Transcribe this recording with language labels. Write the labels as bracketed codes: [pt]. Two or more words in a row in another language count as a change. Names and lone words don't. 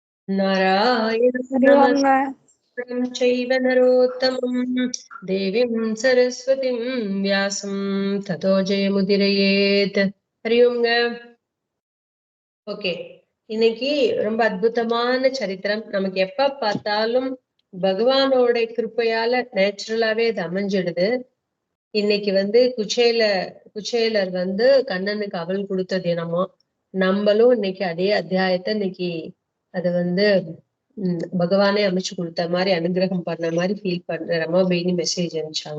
[sa] नारायणं हरिओम नमस्कारं चैव नरोत्तमं देवीं सरस्वतीं व्यासं ततो जयमुदीरयेत्. हरि ओम्ங்க. [ta] ஓகே, இன்னைக்கு ரொம்ப அற்புதமான சரித்திரம். நமக்கு எப்ப பார்த்தாலும் பகவானோட கிருப்பையால நேச்சுரலாவே இது அமைஞ்சிடுது. இன்னைக்கு குச்சேலர் கண்ணனுக்கு அவள் கொடுத்த தினமும் நம்மளும் இன்னைக்கு அதே அத்தியாயத்தை இன்னைக்கு அது பகவானே அமைச்சு கொடுத்த மாதிரி அனுகிரகம் பண்ண மாதிரி ஃபீல் பண்ற ரமாபேனி மெசேஜ் அனுப்பிச்சாங்க.